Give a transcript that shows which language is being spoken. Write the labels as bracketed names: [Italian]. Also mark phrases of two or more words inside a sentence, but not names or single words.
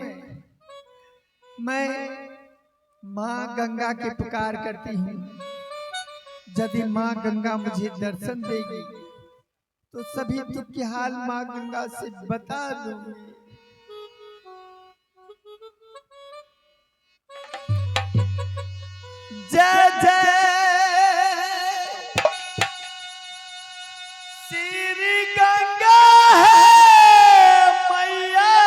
[Hindi] मैं माँ गंगा की पुकार करती हूँ। यदि माँ गंगा मुझे दर्शन देगी तो सभी दुख के हाल माँ गंगा से बता दूंगी। जय जय श्री गंगा है मैया,